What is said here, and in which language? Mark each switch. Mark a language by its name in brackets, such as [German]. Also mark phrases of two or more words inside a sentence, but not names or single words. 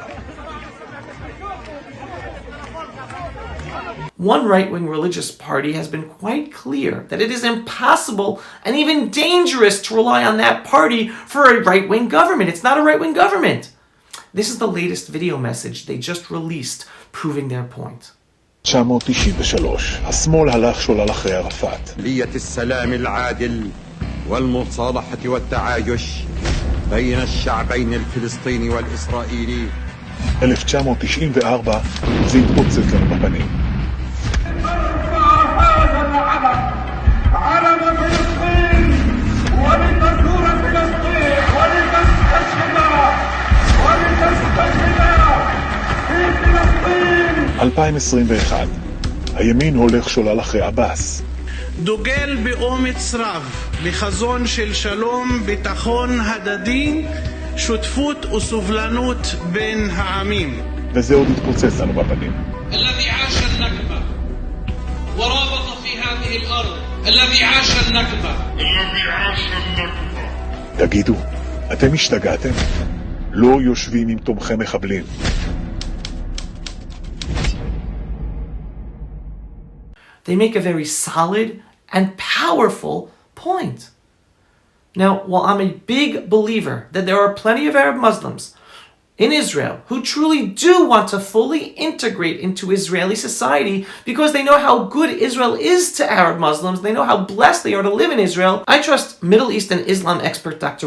[English] One right-wing religious party has been quite clear that it is impossible and even dangerous to rely on that party for a right-wing government. It's not a right-wing government. This is the latest video message they just released proving their point. [Hebrew] 993 השמאל הלך שולל אחרי ערפאת. [Arabic] لية السلام العادل والمصالحة والتعايش بين الشعبين الفلسطيني والإسرائيلي. [Hebrew] 1994 זה התפוצץ לנו בפנים. [Arabic] علم فلسطين ولتثور فلسطين ولتستشهد في فلسطين. [Hebrew] 2021 הימין הולך שולל אחרי עבאס. דוגל באומץ רב בחזון של שלום, ביטחון הדדי, שותפות וסובלנות בין העמים. וזה עוד התפוצץ לנו בפנים. [Arabic] الذي عاش النكبة ورابط في هذه الأرض الذي عاش النكبة. [Hebrew] תגידו, אתם השתגעתם? לא יושבים עם תומכי מחבלים. [English] They make a very solid and powerful point. Now, while I'm a big believer that there are plenty of Arab Muslims in Israel who truly do want to fully integrate into Israeli society because they know how good Israel is to Arab Muslims, they know how blessed they are to live in Israel, I trust Middle East and Islam expert Dr.